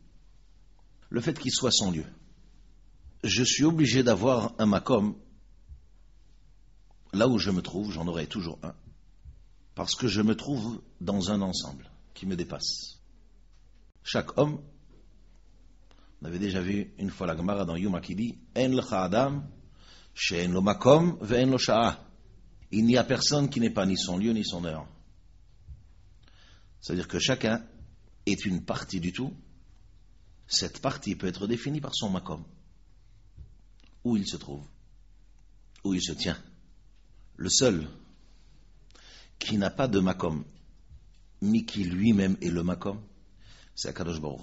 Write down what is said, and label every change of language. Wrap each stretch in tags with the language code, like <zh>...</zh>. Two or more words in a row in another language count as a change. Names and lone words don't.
<fr>Le fait qu'il soit son lieu. Je suis obligé d'avoir un makom, là où je me trouve, j'en aurai toujours un, parce que je me trouve dans un ensemble qui me dépasse. Chaque homme, on avait déjà vu une fois la Gemara dans Yuma qui dit</fr> <he>אין לך אדם שאין לו מקום ואין לו שעה.</he> <fr>Il n'y a personne qui n'est pas ni son lieu ni son heure. C'est-à-dire que chacun est une partie du tout. Cette partie peut être définie par son makom. Où il se trouve, où il se tient. Le seul qui n'a pas de makom, mais qui lui-même est le makom, c'est</fr> <he>הקדוש ברוך הוא.</he>